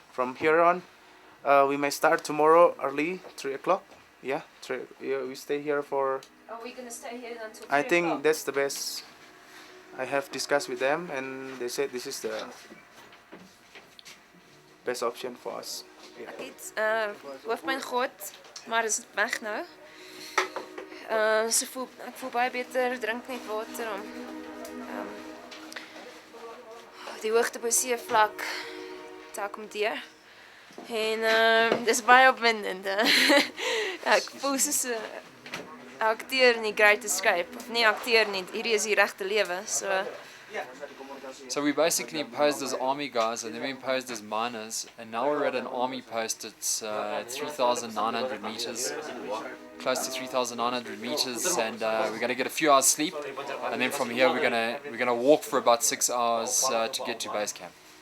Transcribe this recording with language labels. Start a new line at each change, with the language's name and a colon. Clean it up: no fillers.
English: From here on, we may start tomorrow early, 3 o'clock. Yeah, we stay here for... Are we going to stay here until 3 I think o'clock? that's the best. I have discussed with them, and they said this is the best option for us. Yeah.
Afrikaans: Ek het hoofpyn gehad, maar is weg nou. Ek voel baie beter, drink net water om die hoogte bo seevlak te akkommodeer. En dis baie opwindend. Ek voel soos Akteur in die Great Escape. Of nie akteur nie, hierdie is die regte lewe.
English: So we basically posed as army guys, and then we posed as miners, and now we're at an army post. It's 3,900 meters, close to 3,900 meters, and we're going to get a few hours sleep, and then from here we're gonna walk for about 6 hours to get to base camp.